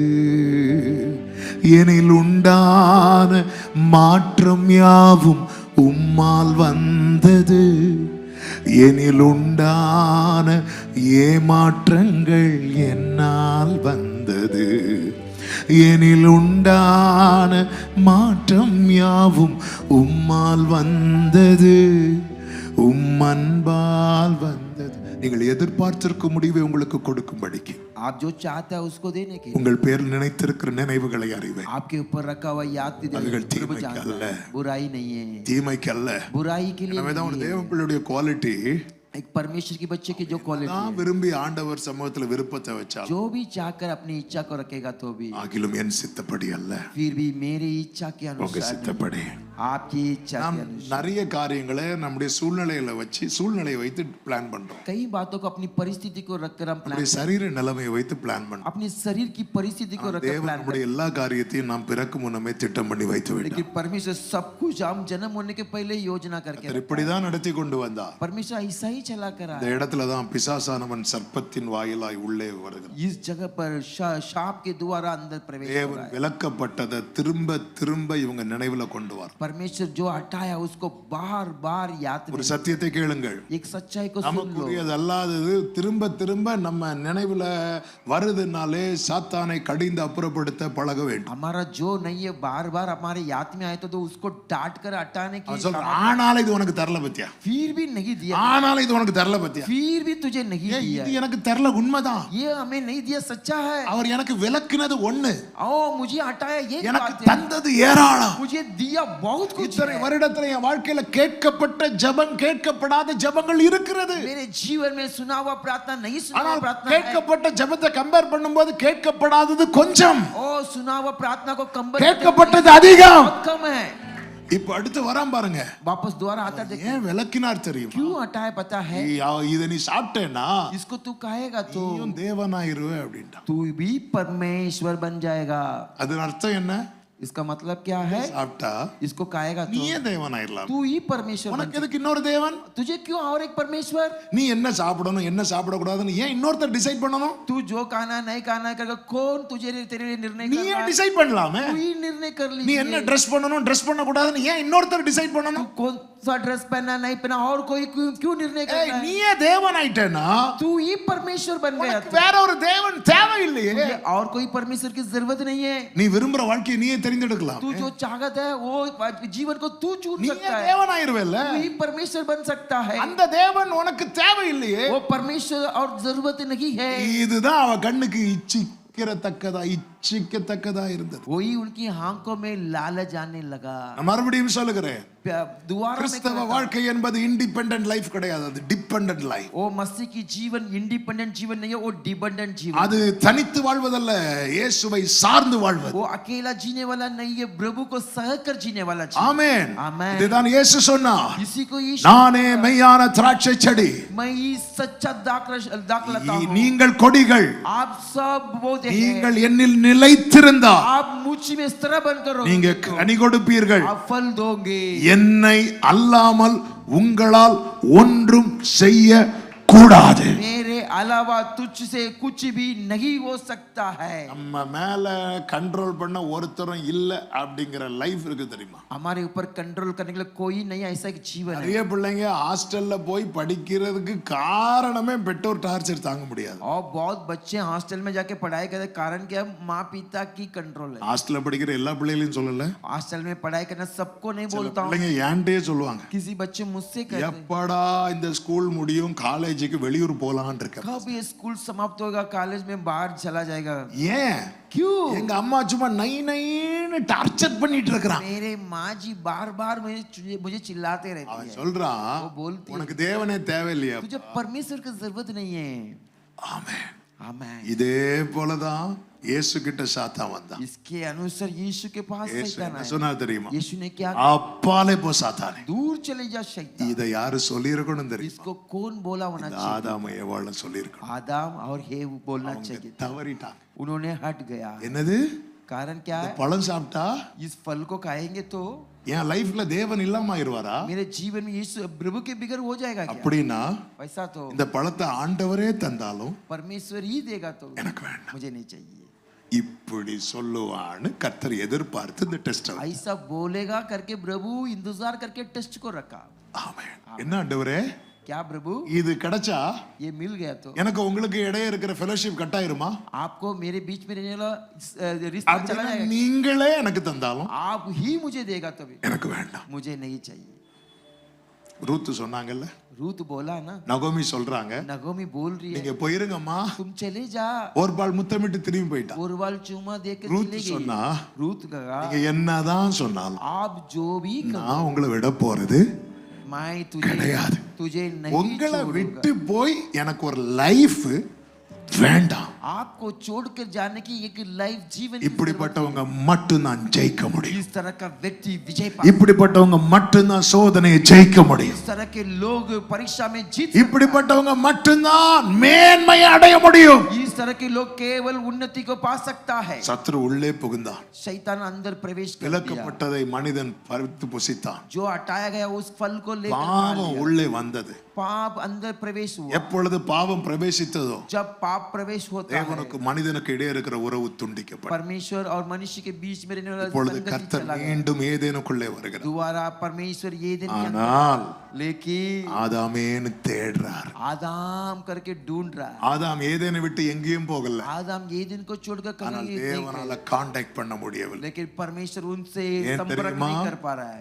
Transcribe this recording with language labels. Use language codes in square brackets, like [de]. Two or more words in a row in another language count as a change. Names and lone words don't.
[ta] எனில் உண்டான மாற்றம் யாவும் உம்மால் வந்தது, எனில் உண்டான ஏமாற்றங்கள் என்னால் வந்தது. எனில் உண்டான மாற்றம் யாவும் உம்மால் வந்தது, உம் அன்பால் வந்தது. நீங்கள் எதிர்பார்த்திருக்கும் முடிவை உங்களுக்கு கொடுக்கும்படிக்கு [hi] आप जो चाहते हैं उसको देने के [ta] உங்கள் பேரில் நினைத்திருக்கிற நினைவுகளை அறிவேன். [hi] आपके ऊपर रखा हुआ याद की [ta] அவைகள் தீமைக்கு அல்ல, [hi] बुराई नहीं है, [ta] தீமைக்கு அல்ல. [hi] बुराई के लिए [ta] நம்ம தான் ஒரு [hi] नहीं है. [ta] தேவ பிள்ளையுடைய குவாலிட்டி [hi] एक परमेश्वर की बच्चे की जो क्वालिटी [ta] நான் விரும்பி ஆண்டவர் சமூகத்துல விருப்பத்தை வச்சால் [hi] जो भी चाहकर अपनी इच्छा को रखेगा तो भी [ta] ஆகிலும் என் சித்தப்படி அல்ல, [hi] फिर भी मेरी इच्छा के [ta] உங்க [hi] अनुसार [ta] சித்தப்படி. [hi] आपकी इच्छा [ta] நாம் [hi] के अनुसार [ta] நிறைய காரியங்களை நம்முடைய சூழ்நிலையில வச்சு சூழ்நிலையை வைத்து பிளான் பண்றோம். [hi] कई बातों को अपनी परिस्थिति को रखकर हम [ta] நம்முடைய [hi] प्लान [ta] சரீர நிலைமையை வைத்து பிளான் பண்றோம். [hi] अपनी शरीर की परिस्थिति को रखकर [ta] தேவன் [hi] प्लान [ta] நம்முடைய எல்லா காரியத்தையும் நாம் பிறக்கும் முன்னமே திட்டம் பண்ணி வைத்து விட்டார். [hi] लेकिन परमेश्वर सब कुछ हम जन्म होने के पहले ही योजना करके [ta] அவர் இப்படிதான் நடத்தி கொண்டு வந்தார். [hi] परमेश्वर ऐसा ही चला करा [ta] இந்த இடத்துல தான் பிசாசானவன் சர்ப்பத்தின் வாயிலாய் உள்ளே வருகிறான். [hi] इस जगह पर शाप के द्वारा अंदर प्रवेश हो [ta] தேவன் [hi] रहा है. [ta] விலக்கப்பட்டதை திரும்ப திரும்ப இவங்க நினைவுல கொண்டு வர. [hi] परमेश्वर जो हटाया उसको बार बार याद [ta] ஒரு [hi] में [ta] சத்தியத்தை கேளுங்கள், [hi] एक सच्चाई को सुन लो. [ta] நமக்குரியது அல்லாதது திரும்ப திரும்ப நம்ம நினைவுல வருதுனாலே சாத்தானை கடிந்து அப்புறப்படுத்த பழக வேண்டும். [hi] हमारा जो नहीं है बार बार हमारे याद में आए तो उसको डांट कर हटाने की [ta] அவன் சொல்றான், ஆனாலும் இது உனக்கு தரல பத்தியா, [hi] फिर भी नहीं दिया, [ta] ஆனாலும் இது உனக்கு தரல பத்தியா, [hi] फिर भी तुझे नहीं [ta] ஏய், [hi] दिया, [ta] இது எனக்கு தரல, உண்மைதான். [hi] ये हमें नहीं दिया, सच्चा है. [ta] அவர் எனக்கு விலக்குனது ஒண்ணு, [hi] ओ मुझे हटाया ये [ta] எனக்கு [hi] बात है, [ta] தந்தது ஏராளம். [hi] मुझे दिया बहुत कुछ [ta] இத்தனை [hi] है. [ta] வருடத்துல என் வாழ்க்கையில கேட்கப்பட்ட ஜெபம் கேட்கப்படாத ஜெபங்கள் இருக்கிறது. [hi] मेरे जीवन में सुना हुआ प्रार्थना नहीं सुना हुआ [ta] ஆனால் [hi] प्रार्थना है. [ta] கேட்கப்பட்ட ஜெபத்தை கம்பேர் பண்ணும்போது கேட்கப்படாதது கொஞ்சம், [hi] ओ सुना हुआ प्रार्थना को कंबर [ta] கேட்கப்பட்டது அதிகம். [hi] बहुत कम है. [ta] இப்ப அடுத்து வரான் பாருங்க, [hi] वापस दोबारा आता है, [ta] ஏன் விலக்கினார் தெரியுமா? [hi] क्यों हटाया पता है? [ta] இதை நீ சாப்பிட்டேன்னா [hi] इसको तू खाएगा तो [ta] நீயும் தேவனாயிருவே அப்படின்ட்டான். [hi] तू भी परमेश्वर बन जाएगा. [ta] அதன் அர்த்தம் என்ன? [hi] इसका मतलब क्या है? [ta] சாப்பிட்டா [hi] इसको खाएगा तो [ta] நீயே தேவனாயிரலாம். [hi] तू ही परमेश्वर बन [ta] உனக்கு எதுக்கு இன்னொரு தேவன்? [hi] जाएगा. तुझे क्यों और एक परमेश्वर? [ta] நீ என்ன சாப்பிடணும் என்ன சாப்பிடக்கூடாதுன்னு ஏன் இன்னொருத்தர் டிசைட் பண்ணணும்? [hi] तू जो खाना नहीं खाना करके कौन तुझे तेरे लिए निर्णय [ta] நீ [hi] कर [ta] ஏன் [hi] रहा है? [ta] டிசைட் பண்ணலாமே? [hi] तू ही निर्णय कर [ta] நீ [hi] ली. [ta] என்ன ட்ரெஸ் பண்ணணும் ட்ரெஸ் பண்ண கூடாதுன்னு ஏன் இன்னொருத்தர் டிசைட் பண்ணணும்? [hi] कौन सा ड्रेस पहनना नहीं पहना और कोई क्यों निर्णय कर [ta] ஏய், [hi] रहा है? [ta] நீயே தேவன் ஆயிட்டேனா [hi] तू ही परमेश्वर बन गया. [ta] உனக்கு வேற ஒரு தேவன் தேவையில்லையே. [hi] तुझे और कोई परमेश्वर की जरूरत नहीं है. [ta] நீ விரும்புற வாழ்க்கையை நீயே தெரிந்தெடுக்கலாம். [hi] तू जो चाहत है वो जीवन को तू चुन [ta] நீயே [hi] सकता है. [ta] தேவன் ஆயிருவேல்ல. [hi] तू ही परमेश्वर बन सकता है. [ta] அந்த தேவன் உனக்கு தேவையில்லையே. [hi] वो परमेश्वर और जरूरत नहीं है. [ta] இதுதான் அவ கண்ணுக்கு இச்சிக்கத்தக்கதா இருந்தது. [hi] वही उनकी आंखों में लालच आने लगा. [ta] நான் மறுபடியும் சொல்லுகிறேன், [hi] दोबारा [ta] கிறிஸ்தவ வாழ்க்கை என்பது [en] independent life [ta] கிடையாது, அது [en] dependent life. [hi] वो मसीह की जीवन इंडिपेंडेंट जीवन नहीं है, वो डिपेंडेंट जीवन. [ta] அது தனித்து வாழ்வதல்ல, இயேசுவை சார்ந்து வாழ்வது. [hi] वो अकेला जीने वाला नहीं है, प्रभु को सहकर जीने वाला जीवन. [ta] ஆமென். [hi] आमेन. [ta] இதுதான் இயேசு சொன்னார், [hi] इसी को यीशु, [ta] நானே மெய்யான திராட்சை செடி, [hi] मैं ही सच्चा दाखलता हूँ. [ta] நீங்கள் கொடிகள், [hi] आप सब पौधे हैं. [ta] நீங்கள் என்னில் நிலைத்திருந்தால் [hi] आप मुझ में स्थिर बनकर रहोगे [ta] நீங்க [hi] तो [ta] கனி கொடுப்பீர்கள். [hi] आप फल दोगे. [ta] என்னை அல்லாமல் உங்களால் ஒன்றும் செய்ய கூடாது. [hi] मेरे अलावा तुझ से कुछ भी नहीं हो सकता है. [ta] நம்ம மேல கண்ட்ரோல் பண்ண ஒருத்தரும் இல்ல அப்படிங்கிற லைஃப் இருக்கு தெரியுமா? [hi] हमारे ऊपर कंट्रोल करने के लिए कोई नहीं, ऐसा एक जीवन है. [ta] நிறைய பிள்ளைங்க ஹாஸ்டல்ல போய் படிக்கிறதுக்கு காரணமே பெற்றோர் டார்ச்சர் தாங்க முடியாது. [hi] और बहुत बच्चे हॉस्टल में जाके पढ़ाई करते, कारण क्या? माँ पिता की कंट्रोल है. [ta] ஹாஸ்டல்ல படிக்கிற எல்லா பிள்ளைகளையும் சொல்லல, [hi] हॉस्टल में पढ़ाई करना सबको नहीं [ta] சில [hi] बोलता हूँ. [ta] பிள்ளைங்க ஏன்ட்டே சொல்லுவாங்க, [hi] किसी बच्चे मुझसे कहते हैं, [ta] எப்படா இந்த ஸ்கூல் முடியும் காலேஜுக்கு வெளியூர் போலாம்னு இருக்க. [hi] कब ये स्कूल समाप्त होगा, कॉलेज में बाहर चला जाएगा? [ta] ஏன் [hi] क्यों? [ta] எங்க அம்மா சும்மா நை நைன்னு டார்ச்சர் பண்ணிட்டு இருக்கிறான். [hi] मेरे माँ जी बार बार मुझे चिल्लाते रहती [ta] அவன் [hi] है। [ta] சொல்றான், [hi] वो बोलती है, [ta] உனக்கு தேவனே தேவையில்லையா? [hi] तुझे परमेश्वर की जरूरत नहीं है। [ta] ஆமென். [hi] आमेन। [ta] இதே போலதான் இயேசு கிட்ட சாத்தான் வந்தான். [hi] इसके अनुसार यीशु के पास [ta] இயேசு [hi] शैतान [ta] என்ன [hi] आया। [ta] சொன்னா தெரியுமா? [hi] यीशु ने क्या? [ta] அப்பாலே போ சாத்தானே. [hi] दूर चले जा शैतान। [ta] இதை யாரு சொல்லியிருக்கணும் தெரியுமா? [hi] इसको कौन बोला होना चाहिए? [ta] ஆதாம் ஏவாள் சொல்லியிருக்கணும். [hi] आदम और हेव बोलना [ta] அவங்க [hi] चाहिए। [ta] தவறிட்டாங்க. [hi] उन्होंने हट गया। [ta] என்னது? [hi] कारण क्या है? [ta] பழம் சாப்பிட்டா [hi] इस फल को खाएंगे तो [ta] என் லைஃப்ல தேவன் இல்லாம ஆயிருவாரா? [hi] मेरे जीवन में यीशु प्रभु के बिगर हो जाएगा क्या? [ta] அப்படின்னா [hi] वैसा तो [ta] இந்த பழத்தை ஆண்டவரே தந்தாலும் [hi] परमेश्वर ही देगा तो [ta] எனக்கு வேண்டாம். [hi] मुझे नहीं चाहिए। [ta] இப்படி சொல்லுவான்னு கர்த்தர் எதிர்பார்த்து இந்த டெஸ்ட். [hi] ऐसा बोलेगा करके प्रभु इंतजार करके टेस्ट को रखा। [ta] ஆமென். என்ன ஆண்டவரே, [hi] क्या प्रभु? [ta] இது கிடைச்சா [hi] ये मिल गया तो [ta] எனக்கு உங்களுக்கு இடையே இருக்கிற [en] fellowship cut [ta] ஆயிருமா? [hi] आपको मेरे बीच में रहने वाला रिश्ता चला [ta] அப்படின்னா [hi] जाएगा। [ta] நீங்களே எனக்கு தந்தாலும் [hi] आप ही मुझे देगा तभी [ta] எனக்கு வேண்டாம். [hi] मुझे नहीं चाहिए। [ta] ரூத் சொன்னாங்கல்ல, [hi] रूत बोला ना, [ta] நகோமி சொல்றாங்க, [hi] नगोमी बोल रही है [ta] நீங்க போயிருங்கம்மா. [hi] तुम चले जा। [ta] ஒரு பால் முத்தமிட்டு திரும்பி போயிட்டா. [hi] और वाल चूमा दे के रूत चले [ta] சொன்னா, [hi] गई। रूत कहा [ta] நீங்க என்னதான் சொன்னாலும் [hi] आप जो भी [ta] நான் உங்களை விட போறது [hi] मैं [ta] கிடையாது. [hi] तुझे नहीं [ta] உங்களை [hi] छोड़ूंगा। [ta] விட்டு போய் எனக்கு ஒரு லைஃப் வேண்டாம். [hi] आपको छोड़कर जाने की एक लाइफ जीवन की [ta] இப்படிப்பட்டவங்க மட்டும் தான் ஜெயிக்க [hi] जरूरत है। [ta] முடியும். [hi] इस तरह का व्यक्ति विजय पा, [ta] இப்படிப்பட்டவங்க மட்டும் தான் சோதனையை ஜெயிக்க முடியும். [hi] इस तरह के लोग परीक्षा में जीत, [ta] இப்படிப்பட்டவங்க மட்டும் தான் மேன்மையை அடைய முடியும். [hi] इस तरह के लोग केवल उन्नति को पा सकता है। [ta] சத்ரு உள்ளே புகுந்தான். [hi] शैतान अंदर प्रवेश कर दिया। [ta] விலக்கப்பட்டதை மனிதன் பறித்து புசித்தான். [hi] जो हटाया गया उस फल को लेकर खा [ta] பாவம் [hi] लिया। [ta] உள்ளே வந்தது. [hi] पाप अंदर प्रवेश हुआ। [ta] எப்பொழுது பாவம் பிரவேசித்ததோ [hi] जब पाप प्रवेश होता है, [ta] தேவனுக்கு மனிதனுக்கு இடையே இருக்கிற உறவு துண்டிக்கப்படும். [hi] परमेश्वर और मनुष्य के बीच में रहने वाला [ta] இப்பொழுது [hi] संगति [ta] கர்த்தர் [hi] चला गया। [ta] மீண்டும் ஏதேனுக்குள்ளே வருகிறார். [hi] दोबारा परमेश्वर ये दिन के अंदर, [ta] ஆனால் [hi] लेकिन [ta] ஆதாமேன்னு தேடுறார். [hi] आदाम करके ढूंढ रहा है। [ta] ஆதாம் ஏதேனை விட்டு எங்கேயும் போகல. [hi] आदम ये दिन को छोड़कर [ta] ஆனால் [hi] कहीं नहीं [ta] தேவனால [hi] गए। [ta] கான்டாக்ட் பண்ண முடியவில்லை. [hi] लेकिन परमेश्वर उनसे [ta] ஏன் [hi] संपर्क [ta] தெரியுமா? [hi] नहीं कर पा रहा है।